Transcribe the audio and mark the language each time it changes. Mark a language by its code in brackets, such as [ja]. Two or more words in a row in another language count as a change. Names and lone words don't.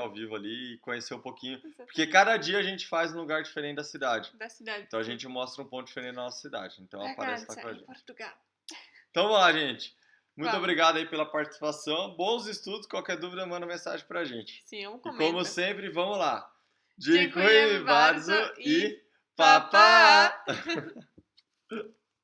[pt] ao vivo ali e conhecer um pouquinho. Porque cada dia a gente faz um lugar diferente da cidade. Da cidade. Então a gente mostra um ponto diferente da nossa cidade. Então aparece lá com a em gente. Portugal. Então vamos lá, gente. Muito Vamos. obrigado aí pela participação. Bons estudos. Qualquer dúvida, manda mensagem pra gente. Sim, E comenta. como sempre, vamos lá. [pl] Dziękuję Dziękuję bardzo bardzo i i [pt] papá! papá!